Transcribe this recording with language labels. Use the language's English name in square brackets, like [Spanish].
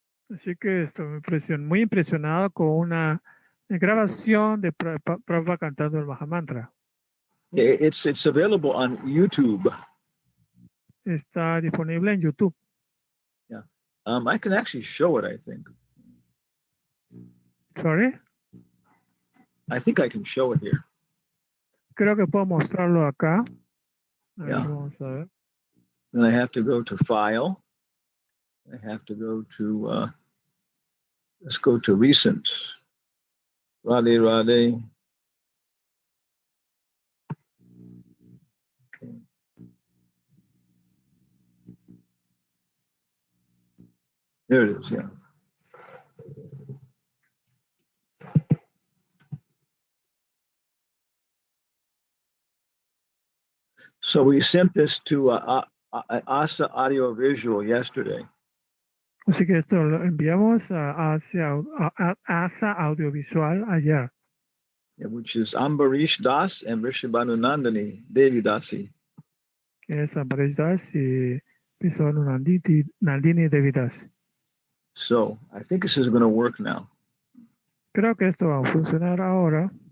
[Spanish] Así que estoy muy impresionado con una grabación de Prabhupada cantando el Mahamantra. [English] It's available on YouTube. [Spanish] Está disponible en YouTube. [English] I can actually show it, I think. Sorry? I think I can show it here. [Spanish] Creo que puedo mostrarlo acá. A ver, vamos a ver. [English] Then I have to go to File. I have to go to, let's go to Recent. Radhe Radhe. Okay. There it is, So we sent this to Asa Audio Visual yesterday. [Spanish] Así que esto lo enviamos a ASA Audiovisual ayer. [English] Which is Ambarish Das and Rishabhanu Nandini Devi Dasi. [Spanish] Que es Ambarish Das y Rishabhanu Nandini Devi Das. [English] So I think this is going to work now. [Spanish] Creo que esto va a funcionar ahora.